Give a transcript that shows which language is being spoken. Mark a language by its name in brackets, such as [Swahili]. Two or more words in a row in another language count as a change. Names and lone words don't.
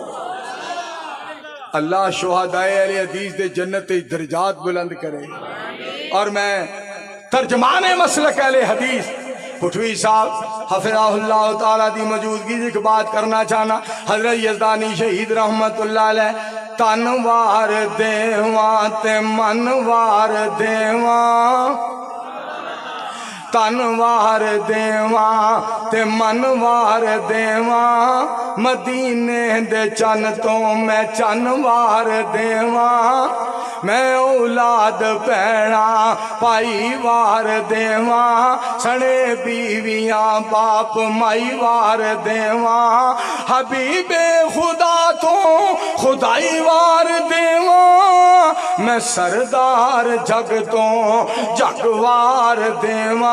[Punjabi] اللہ شہدائے اہلِ حدیث دے جنت دے درجات بلند کرے. اور میں ترجمانِ مسلک اہلِ حدیث پٹھوی صاحب [Arabic] حفظه الله تعالى [Punjabi] دی موجودگی کی بات کرنا چاہنا. حضرت یزدانی شہید [Arabic] رحمة الله عليه, [Punjabi] تن وار دیواں تے من وار دیواں، تن وار دیواں تے من وار دیواں, مدینے دے چن توں میں چن وار دیواں. میں اولاد بھیناں بھائی وار دیواں، سنے بیویاں باپ مائی وار دیواں. حبیبِ خدا توں خدائی وار دیواں، میں سردار جگ توں جگ وار دیواں.